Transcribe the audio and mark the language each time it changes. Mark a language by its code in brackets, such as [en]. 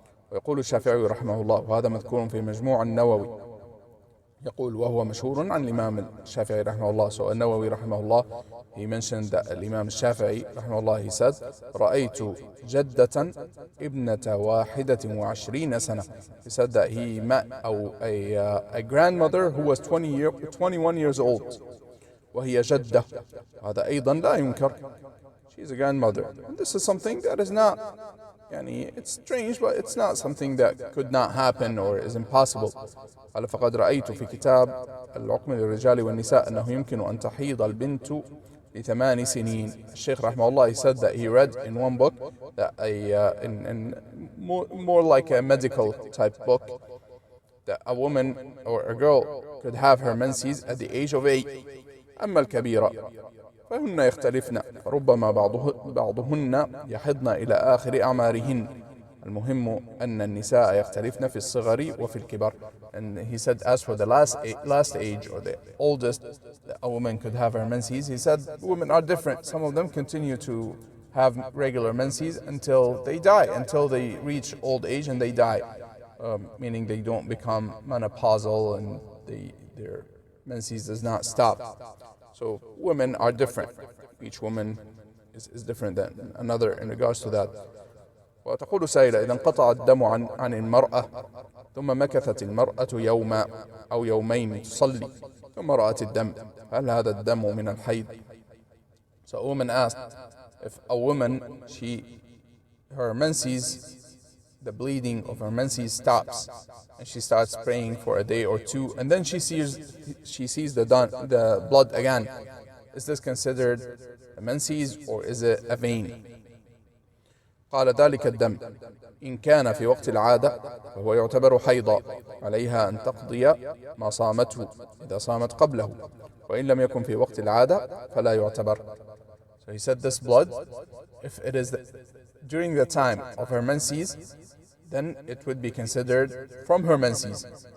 [ar] ويقول الشافعي رحمه الله, وهذا مذكور في مجموع النووي. يقول: وهو مشهور عن الإمام الشافعي رحمه الله. [en] So [ar] النووي رحمه الله, [en] he mentioned that [ar] الإمام الشافعي رحمه الله, [en] he said: [ar] رأيت جدة ابنة 21 سنة. [en] He said that he met a grandmother who was 21 years old. [ar] وهي جدة, هذا أيضا لا ينكر. [en] She's a grandmother. And this is something that is not, it's strange, but it's not something that could not happen or is impossible. [ar] قال: فقد رأيت في كتاب العقم للرجال والنساء أنه يمكن أن تحيض البنت ل8 سنين. [en] الشيخ رحمه الله, he said that he read in one book that in more like a medical type book, that a woman or a girl could have her menses at the age of 8. [ar] أما الكبيرة فهن يختلفن، ربما بعضهن يحضن إلى آخر أعمارهن. المهم أن النساء يختلفن في الصغر وفي الكبر. [en] And he said, as for the last age, or the oldest that a woman could have her menses, he said women are different. Some of them continue to have regular menses until they die, until they reach old age and they die, meaning they don't become menopausal and their menses does not stop. So women are different. Each woman is different than another in regards to that. [ar] وتقول سائلة: إذا انقطع الدم عن المرأة ثم مكثت المرأة يوما أو يومين تصلي ثم رأت الدم، هل هذا الدم من الحيض؟ [en] So a woman asked, if a woman, her menses, the bleeding of her menses stops, and she starts praying for a day or two, and then she sees the blood again, is this considered a menses or is it a vein? [ar] قال: ذلك الدم إن كان في وقت العادة فهو يعتبر حيضا، عليها أن تقضي ما صامته إذا صامت قبله، وإن لم يكن في وقت العادة فلا يعتبر. [en] So he said this blood, if it is during the time of her menses, then it would be considered from her menses.